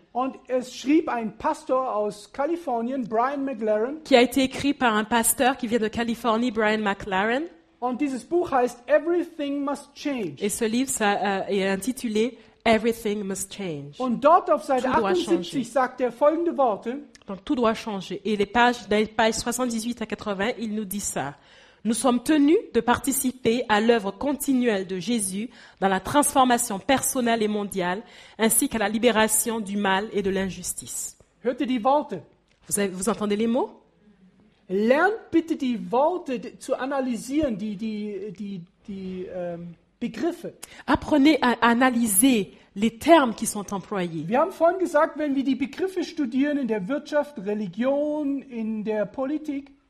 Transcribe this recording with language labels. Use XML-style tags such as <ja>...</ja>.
<de>Und es schrieb ein Pastor aus Kalifornien, Brian McLaren.</de> <fr>qui a été écrit par un pasteur qui vient de Californie, Brian McLaren.</fr> <de>Und dieses Buch heißt Everything Must Change.</de> <fr>Et ce livre est intitulé Everything Must Change.</fr> <de>Und dort auf Seite</de> <fr>Tout doit</fr> <de>78</de> <fr>changer.</fr> <de>sagt er folgende Worte.</de> <fr>Donc tout doit changer. Et dans les pages 78 à 80, il nous dit ça. Nous sommes tenus de participer à l'œuvre continuelle de Jésus dans la transformation personnelle et mondiale, ainsi qu'à la libération du mal et de l'injustice.</fr> <de>Hört ihr die Worte?</de> <fr>Vous entendez les mots?</fr> <de>Lernt bitte die Worte zu analysieren, die Begriffe.</de> <fr>Apprenez à analyser les termes qui sont employés.</fr> <de>Wir haben vorhin gesagt, wenn wir die Begriffe studieren in der Wirtschaft, Religion, in der Politik,</de>